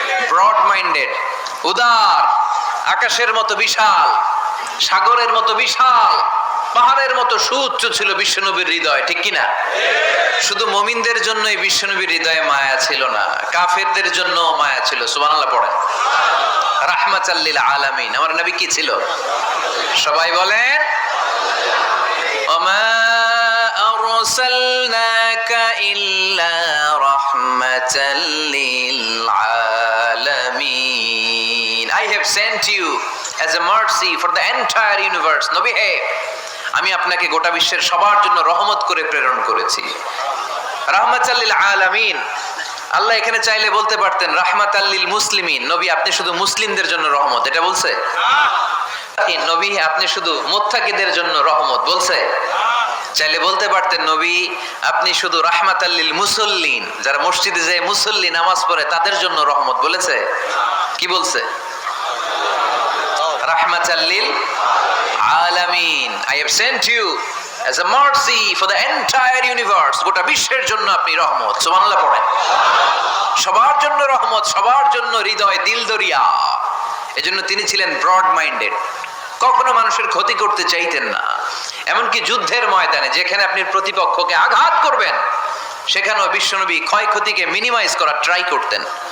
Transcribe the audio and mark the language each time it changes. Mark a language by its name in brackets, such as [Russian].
[Bangla] Broad minded, উদার, আকাশের মতো বিশাল, সাগরের মতো বিশাল, পাহাড়ের মতো সুউচ্চ ছিল বিশ্বনবীর হৃদয়, ঠিক কিনা? শুধু মুমিনদের জন্যই বিশ্বনবীর হৃদয়ে মায়া ছিল না, কাফেরদের জন্য মায়া ছিল। সুবহানাল্লাহ পড়েন। রাহমাতাল লিল আলামিন, আমার নবী কি ছিল? সবাই বলেন [Arabic] ওমা আরসালনাকা ইল্লা রাহমাতাল লিল আলামিন, [English] I have sent you as a mercy for the entire universe. [Bangla] নবী হে, আমি আপনাকে গোটা বিশ্বের সবার জন্য রহমত করে প্রেরণ করেছি। রাহমাতাল লিল আলামিন, আল্লাহ এখানে চাইলে বলতে পারতেন রাহমাতাল লিল মুসলিমিন, নবী আপনি শুধু মুসলিমদের জন্য রহমত, এটা বলছে? নবী আপনি শুধু মুত্তাকিদের জন্য রহমত, বলছে? চাইলে বলতে পারতেন নবী আপনি শুধু রাহমাতাল লিল মুসাল্লিন, যারা মসজিদে যায় মুসল্লি নামাজ পড়ে তাদের জন্য রহমত, বলেছে? কি বলছে? [Arabic] রাহমাতাল লিল আলামিন, [English] I have sent you as a mercy for the entire universe, [Bangla] গোটা বিশ্বের জন্য আপনি রহমত। সুবহানাল্লাহ পড়েন। সবার জন্য রহমত, সবার জন্য হৃদয় দিল দরিয়া। এজন্য তিনি ছিলেন ব্রড মাইন্ডেড, কখনো মানুষের ক্ষতি করতে চাইতেন না। এমনকি যুদ্ধের ময়দানে যেখানে আপনি প্রতিপক্ষকে আঘাত করবেন সেখানেও বিশ্বনবী ক্ষয়ক্ষতিকে মিনিমাইজ করার ট্রাই করতেন।